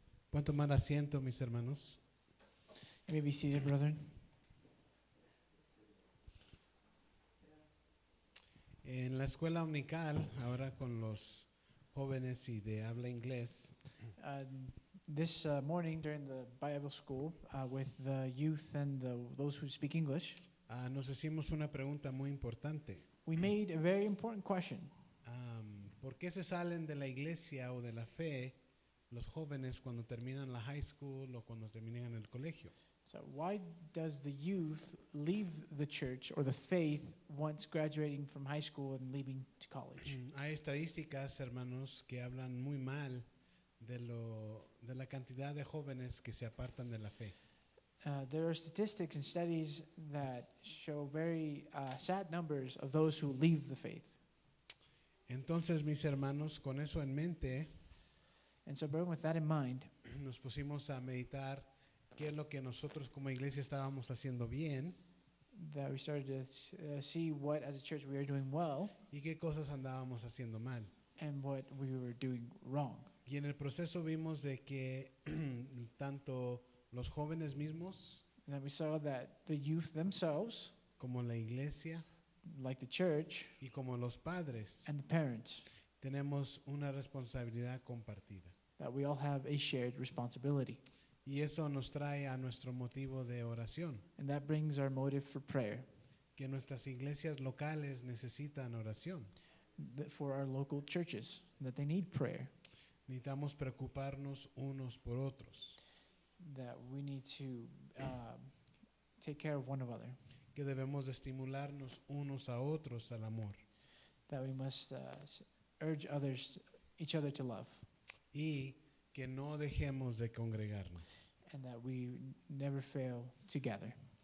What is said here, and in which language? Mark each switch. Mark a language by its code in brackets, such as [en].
[es] Pueden tomar asiento, mis hermanos. [en] You may be seated, brethren. [es] En la escuela dominical, ahora con los jóvenes y de habla inglés, [en] This morning during the Bible school with the youth and those who speak English, [es] nos hicimos una pregunta muy importante. [en] we made a very important question. [es] ¿Por qué se salen de la iglesia o de la fe los jóvenes cuando terminan la high school o cuando terminan el colegio? [en] So why does the youth leave the church or the faith once graduating from high school and leaving to college? [es] Hay estadísticas, hermanos, que hablan muy mal de la cantidad de jóvenes que se apartan de la fe. [en] there are statistics and studies that show very sad numbers of those who leave the faith. [es] Entonces, mis hermanos, con eso en mente, [en] And so, brethren, with that in mind, [es] nos pusimos a meditar qué es lo que nosotros como iglesia estábamos haciendo bien [en] that we started to see what, as a church, we are doing well [es] y qué cosas andábamos haciendo mal. [en] and what we were doing wrong. [es] Y en el proceso vimos de que tanto los jóvenes mismos [en] And then we saw that the youth themselves, [es] como la iglesia [en] like the church [es] y como los padres, [en] and the parents, [es] tenemos una responsabilidad compartida. [en] that we all have a shared responsibility. [es] Y eso nos trae a nuestro motivo de oración, [en] And that brings our motive for prayer, [es] que nuestras iglesias locales necesitan oración. [en] for our local churches, that they need prayer, [es] Necesitamos preocuparnos unos por otros, [en] that we need to take care of one another, [es] que debemos de estimularnos unos a otros al amor [en] that we must urge each other to love, [es] y que no dejemos de congregarnos. [en] and that we never fail to gather.